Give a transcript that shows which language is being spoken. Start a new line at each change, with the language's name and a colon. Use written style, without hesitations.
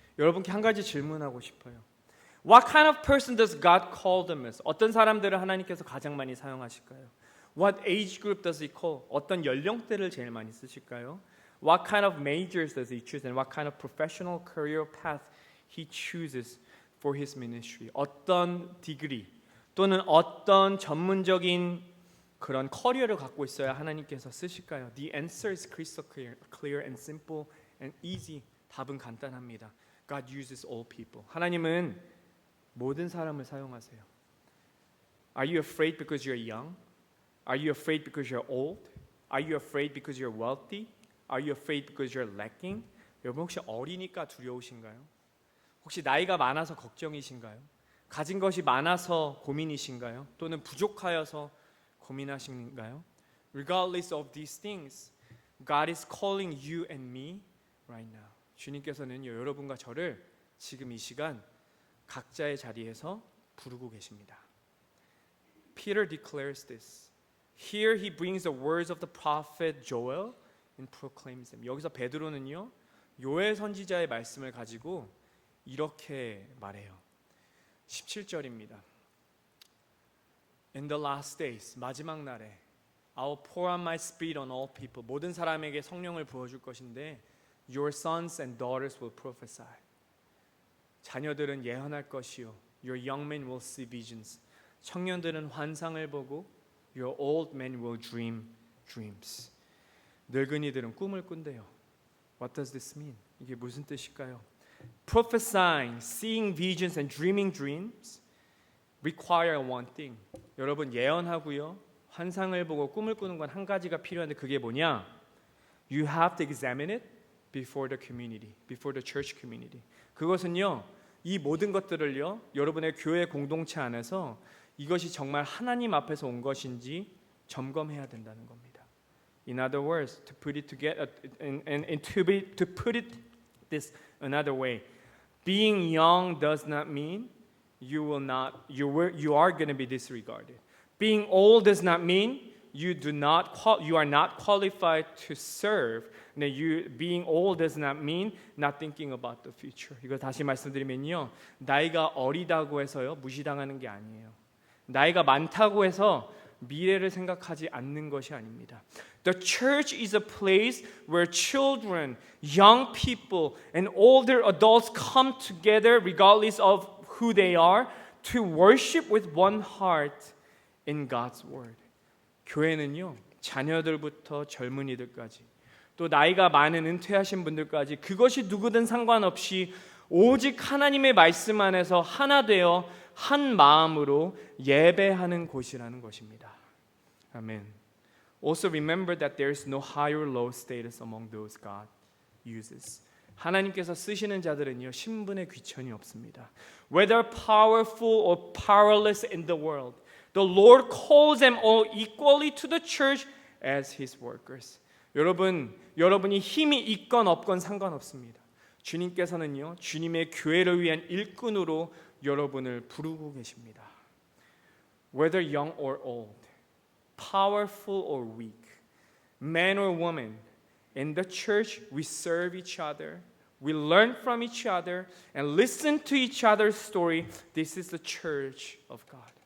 Korean: 여러분께 한 가지 질문하고 싶어요.
English: What kind of person does God call them as?
Korean: 어떤 사람들을 하나님께서 가장 많이 사용하실까요?
English: What age group does He call?
Korean: 어떤 연령대를 제일 많이 쓰실까요?
English: What kind of majors does He choose? And what kind of professional career path He chooses for His ministry?
Korean: 어떤 디그리 또는 어떤 전문적인 그런 커리어를 갖고 있어야 하나님께서 쓰실까요?
English: The answer is crystal clear and simple and easy.
Korean: 답은 간단합니다.
English: God uses all people.
Korean: 하나님은 모든 사람을 사용하세요.
English: Are you afraid because you're young? Are you afraid because you're old? Are you afraid because you're wealthy? Are you afraid because you're lacking?
Korean: 여러분 혹시 어리니까 두려우신가요? 혹시 나이가 많아서 걱정이신가요? 가진 것이 많아서 고민이신가요? 또는 부족하여서 고민하신가요?
English: Regardless of these things, God is calling you and me right now.
Korean: 주님께서는 여러분과 저를 지금 이 시간 각자의 자리에서 부르고 계십니다.
English: Peter declares this. Here he brings the words of the prophet Joel and proclaims them.
Korean: 여기서 베드로는요, 요엘 선지자의 말씀을 가지고 이렇게 말해요. 17절입니다.
English: In the last days,
Korean: 마지막 날에
English: I will pour out my spirit on all people.
Korean: 모든 사람에게 성령을 부어줄 것인데
English: Your sons and daughters will prophesy.
Korean: 자녀들은 예언할 것이요
English: Your young men will see visions.
Korean: 청년들은 환상을 보고
English: Your old men will dream dreams.
Korean: 늙은이들은 꿈을 꾼대요.
English: What does this mean?
Korean: 이게 무슨 뜻일까요?
English: Prophesying, seeing visions and dreaming dreams require one thing.
Korean: 여러분 예언하고요 환상을 보고 꿈을 꾸는 건 한 가지가 필요한데 그게 뭐냐?
English: You have to examine it before the community, before the church community.
Korean: 그것은요 이 모든 것들을요 여러분의 교회 공동체 안에서 이것이 정말 하나님 앞에서 온 것인지 점검해야 된다는 겁니다.
English: In other words, to put it together and to put it this another way, being young does not mean you are going to be disregarded. Being old does not mean you are not qualified to serve. Being old does not mean not thinking about the future.
Korean: 이거 다시 말씀드리면요, 나이가 어리다고 해서요 무시당하는 게 아니에요. 나이가 많다고 해서 미래를 생각하지 않는 것이 아닙니다.
English: The church is a place where children, young people, and older adults come together, regardless of who they are, to worship with one heart in God's word.
Korean: 교회는요, 자녀들부터 젊은이들까지, 또 나이가 많은 은퇴하신 분들까지 그것이 누구든 상관없이 오직 하나님의 말씀 안에서 하나 되어 한 마음으로 예배하는 곳이라는 것입니다. 아멘.
English: Also remember that there is no high or low status among those God uses.
Korean: 하나님께서 쓰시는 자들은요 신분의 귀천이 없습니다.
English: Whether powerful or powerless in the world, The Lord calls them all equally to the church as His workers.
Korean: 여러분이 힘이 있건 없건 상관없습니다. 주님께서는요, 주님의 교회를 위한 일꾼으로 여러분을 부르고 계십니다.
English: Whether young or old, powerful or weak, man or woman, in the church we serve each other, we learn from each other, and listen to each other's story. This is the church of God.